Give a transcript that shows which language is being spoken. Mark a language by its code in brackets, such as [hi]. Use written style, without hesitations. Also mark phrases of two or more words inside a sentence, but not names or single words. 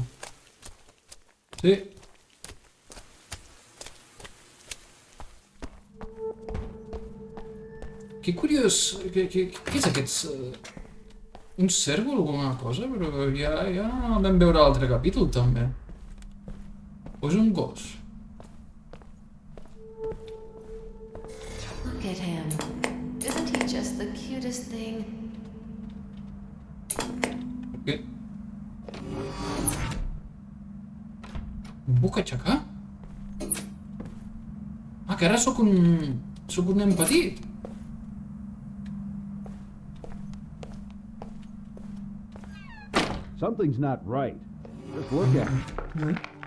[ca] Sí. Que curiós... Què és aquests... Un cèrvol o alguna cosa? Però ja vam veure l'altre capítol, també. O és un gos? [en] Look at him. Isn't he just the cutest thing? [ca] Què? Em puc aixecar? Ah, que ara sóc un nen petit. [en] Something's not right. Just look at it.